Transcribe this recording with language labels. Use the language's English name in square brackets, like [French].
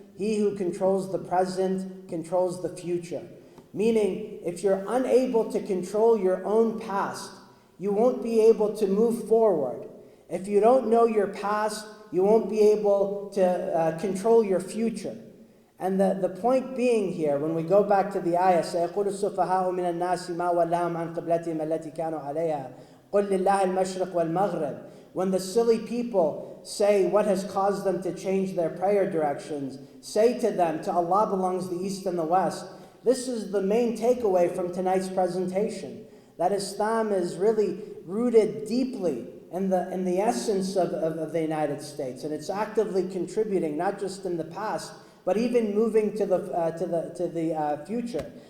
[English] He who controls the present controls the future." Meaning, if you're unable to control your own past, you won't be able to move forward. If you don't know your past, you won't be able to control your future. And the point being here, when we go back to the ayah, [Arabic] سَيَقُولُ السُّفَهَاءُ مِنَ النَّاسِ مَا وَلَّاهُمْ عَنْ قِبْلَتِهِمْ الَّتِي كَانُوا عَلَيْهَا قُلْ لِلَّهِ الْمَشْرِقُ وَالْمَغْرِبُ. [English] When the silly people say what has caused them to change their prayer directions, say to them, to Allah belongs the east and the west. This is the main takeaway from tonight's presentation, that Islam is really rooted deeply in the essence of the United States, and it's actively contributing, not just in the past, but even moving to the future.